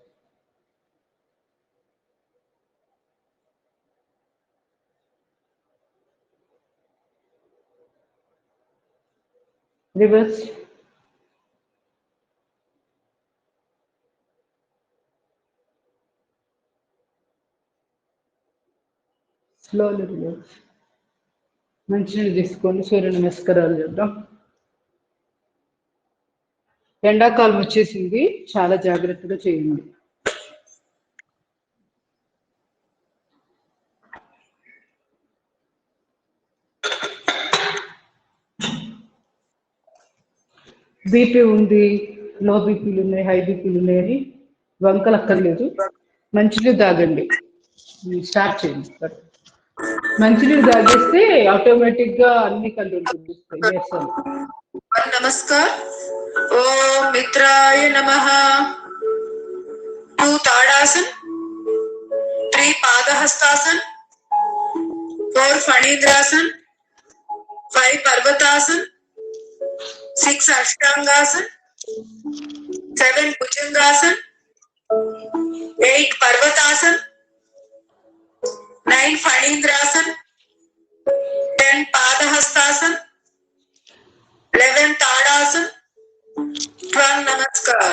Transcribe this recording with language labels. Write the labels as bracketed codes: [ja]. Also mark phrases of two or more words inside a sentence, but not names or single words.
[en] Reverse. Slowly relax. [te] మంచినీళ్ళు తీసుకొని సూర్య నమస్కారాలు చేద్దాం. ఎండాకాలం వచ్చేసింది, చాలా జాగ్రత్తగా చేయండి. బీపీ ఉంది, లో బీపీలు ఉన్నాయి, హై బీపీలు ఉన్నాయని వంకలు అక్కర్లేదు. మంచినీళ్ళు తాగండి. స్టార్ట్ చేయండి. మంచినీళ్ళు తాగేస్తే ఆటోమేటిక్ గా అన్ని కంట్రోల్ చేస్తాను. [sa] नमस्कार. ओम मित्राय नमः. 2 ताड़ासन, 3 पादहस्तासन, 4 फणींद्रासन, 5 पर्वतासन, 6 अष्टांगासन, 7 भुजंगासन, 8 पर्वतासन, 9 फणींद्रासन, 10 पादहस्तासन, 11 ताड़ासन, 12 नमस्कार.